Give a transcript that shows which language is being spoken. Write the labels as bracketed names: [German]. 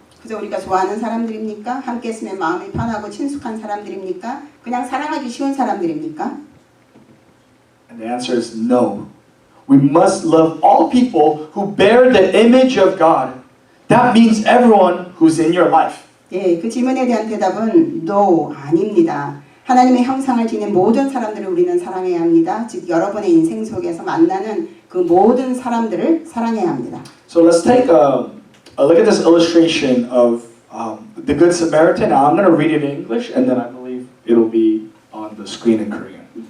[Korean] 그저 우리가 좋아하는 사람들입니까? 함께 있으면 마음이 편하고 친숙한 사람들입니까? 그냥 사랑하기 쉬운 사람들입니까? [English] And the answer is no. We must love all people who bear the image of God. That means everyone who's in your life. [Korean] 예, 그 질문에 대한 대답은 no, 아닙니다. 하나님의 형상을 지닌 모든 사람들을 우리는 사랑해야 합니다. 즉 여러분의 인생 속에서 만나는 그 모든 사람들을 사랑해야 합니다. [English] So let's take a look at this illustration of the Good Samaritan. Now I'm going to read it in English, and then I believe it'll be on the screen in Korean.